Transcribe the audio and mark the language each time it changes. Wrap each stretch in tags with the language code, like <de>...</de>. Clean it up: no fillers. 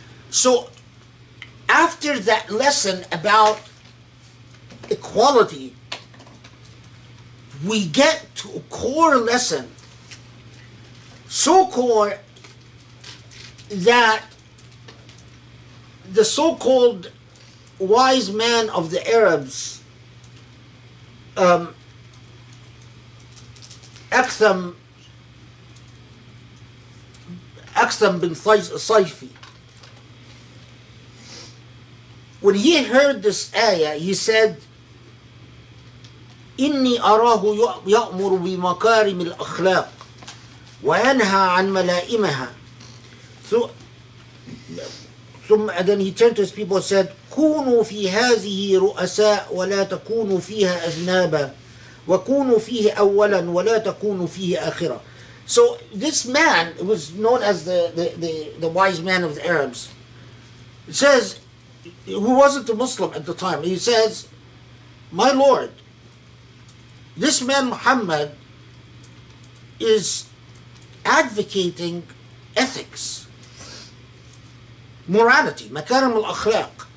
<en>So after that lesson about equality, we get to a core lesson, so core that the so-called wise man of the Arabs, Aktham bin Sayfi, when he heard this ayah, he said,</en> <ar>إني أراه يأمر بمكارم الأخلاق وينهى عن ملائمها.</ar> <en>And then he turned to his people and said,</en> <ar>كونوا في هذه رؤساء ولا تكونوا فيها أذنابا وكونوا فيه أولا ولا تكونوا فيه آخرا.</ar> <en>So this man was known as the wise man of the Arabs. It says, who wasn't a Muslim at the time, he says, my Lord, this man Muhammad is advocating ethics, morality, makarim al-akhlaq.</en>